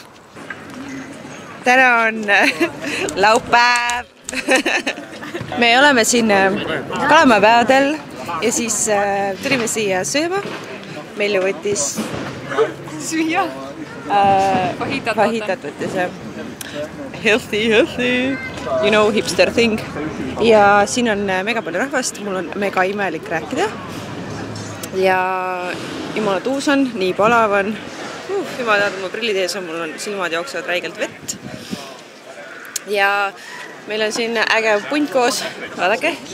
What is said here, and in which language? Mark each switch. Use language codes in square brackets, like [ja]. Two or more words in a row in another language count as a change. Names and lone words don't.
[et] Täna on laupäev. Me oleme siin kalamapäevadel ja siis tulime siia sööma. Meil võttis süüa. Fajitat võttis. [en] Healthy. You know, hipster thing. [et] Ja siin on mega palju rahvast. Mul on mega imelik rääkida. Ja jumala tuus on, nii palav on. Juba tead, mu prillid ees on, mul on silmad jooksevad räigelt vett. Ja meil on siin äge punt koos, vaadake.